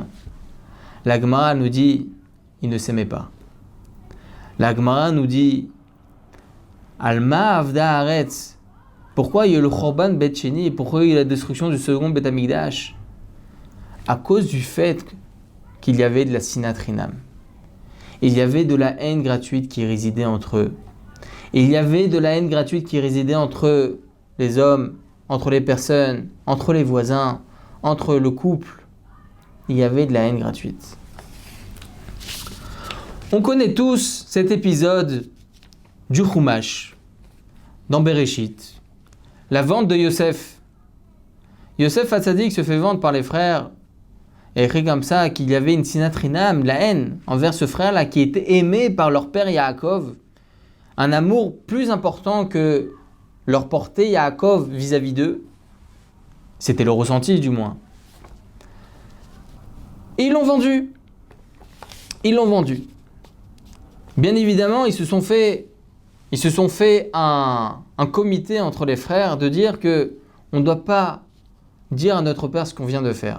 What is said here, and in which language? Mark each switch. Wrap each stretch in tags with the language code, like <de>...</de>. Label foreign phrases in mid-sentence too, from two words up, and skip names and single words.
<fr>La Gemara nous dit il ne s'aimait pas. La Gemara nous dit</fr> <he>על מה אבדה הארץ.</he> <fr>Pourquoi il y a eu le</fr> <he>חורבן בית שני</he> <fr>et pourquoi il y a eu la destruction du second</fr> <he>בית המקדש?</he> <fr>À cause du fait qu'il y avait de la</fr> <he>שנאת חינם.</he> <fr>Il y avait de la haine gratuite qui résidait entre eux. Il y avait de la haine gratuite qui résidait entre les hommes, entre les personnes, entre les voisins, entre le couple. Il y avait de la haine gratuite. On connaît tous cet épisode du Chumash, dans Bereshit, la vente de Yosef. Yosef Hatzadik se fait vendre par les frères. Il y a écrit comme ça qu'il y avait une</fr> <he>שנאת חינם,</he> <fr>la haine envers ce frère-là qui était aimé par leur père Yaakov. Un amour plus important que leur portait Yaakov vis-à-vis d'eux. C'était le ressenti du moins. Et ils l'ont vendu. Bien évidemment, ils se sont fait un comité entre les frères de dire que on ne doit pas dire à notre père ce qu'on vient de faire.</fr>